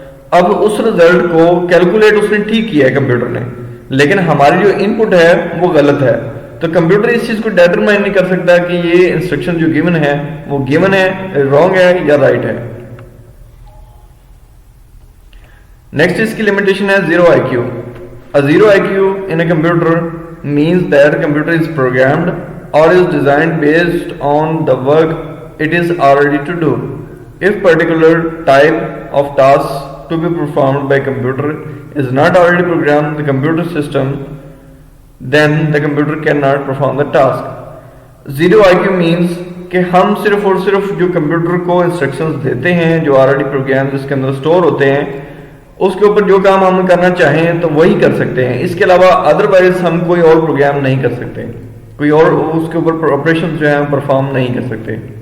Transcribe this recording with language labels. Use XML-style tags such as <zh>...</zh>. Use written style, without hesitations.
<ur>اب اس رزلٹ کو کیلکولیٹ اس نے ٹھیک کیا ہے کمپیوٹر نے، لیکن ہماری جو انپٹ ہے وہ غلط ہے. تو کمپیوٹر اس چیز کو ڈیٹرمائن نہیں کر سکتا کہ یہ انسٹرکشن جو گیون ہے وہ گیون ہے، رانگ ہے یا رائٹ ہے. نیکسٹ اس کی لمیٹیشن ہے zero I Q.</ur> <en>Zero IQ in a computer means that computer is programmed or is designed based on the work it is already to do. If particular type of task to be performed by computer is not already programmed the computer system, then the computer cannot perform the task. Zero IQ means</en> <ur>کہ ہم صرف اور صرف جو computer کو instructions دیتے ہیں جو آلریڈی پروگرام جس کے اندر اسٹور ہوتے ہیں، اس کے اوپر جو کام ہم کرنا چاہیں تو وہی کر سکتے ہیں. اس کے علاوہ ادروائز ہم کوئی اور پروگرام نہیں کر سکتے، کوئی اور اس کے اوپر آپریشن جو ہیں پرفارم نہیں کر سکتے.</ur>